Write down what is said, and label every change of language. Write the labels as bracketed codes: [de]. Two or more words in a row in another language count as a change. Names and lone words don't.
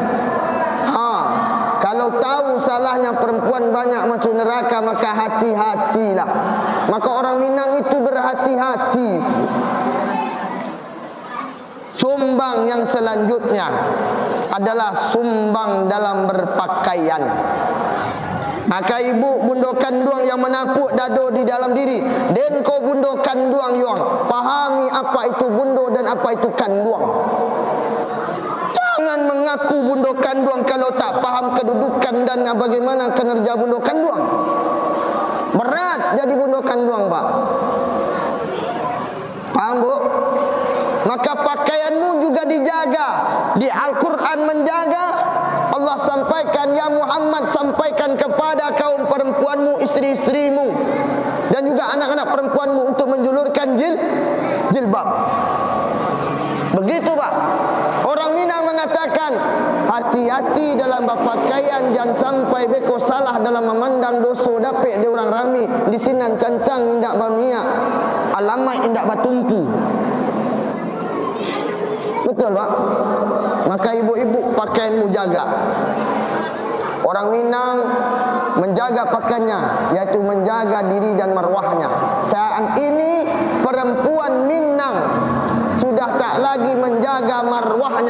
[id] Kalau tahu salahnya perempuan banyak masuk neraka, maka hati-hatilah. Maka orang Minang itu berhati-hati. Sumbang yang selanjutnya adalah sumbang dalam berpakaian. Maka ibu bundo kanduang yang menapuk dado di dalam diri, [min] den ko bundo kanduang [id] yang pahami apa itu bundo dan apa itu kanduang. Jangan mengaku bundo kanduang kalau tak paham kedudukan dan bagaimana kinerja bundo kanduang. Berat jadi bundo kanduang Pak. Paham Bu? Maka pakaianmu juga dijaga. Di Al-Quran menjaga. Allah sampaikan, ya Muhammad, sampaikan kepada kaum perempuanmu, istri-istrimu, dan juga anak-anak perempuanmu untuk menjulurkan jilbab. Begitu Pak. Orang Minang mengatakan, hati-hati dalam berpakaian, jangan sampai beko salah dalam memandang dosa [min] dapik di orang rami. Di sinan cancang indak bamiak, alamat indak batumpu. [id] Betul Pak. Maka ibu-ibu pakaianmu jaga. Orang Minang menjaga pakaiannya, yaitu menjaga diri dan marwahnya. Saat ini perempuan Minang sudah tak lagi menjaga marwahnya.